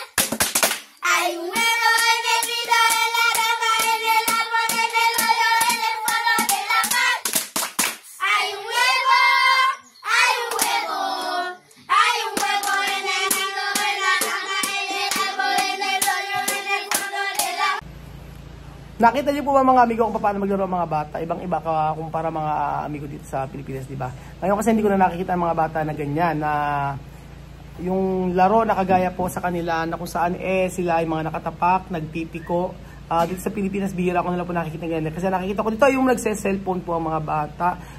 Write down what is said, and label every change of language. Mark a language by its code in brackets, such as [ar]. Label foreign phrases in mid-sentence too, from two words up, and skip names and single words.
[es] Hay un huevo en el nido en la rama en el árbol en el hoyo en el fondo de la mar. Hay un huevo. Hay un huevo. Hay un huevo en el nido en la rama en el árbol en el hoyo en el fondo de la mar. [tl] Nakita niyo po ba mga amigo kung paano maglaro ang mga bata? Ibang-iba ka kumpara mga amigo dito sa Pilipinas, di ba? Ngayon kasi hindi ko na nakikita ang mga bata na ganyan, na yung laro na kagaya po sa kanila na kung saan sila ay mga nakatapak, nagpipiko. Dito sa Pilipinas, bihira ko nila po nakikita ganyan. Kasi nakikita ko dito yung nagse-cellphone po ang mga bata.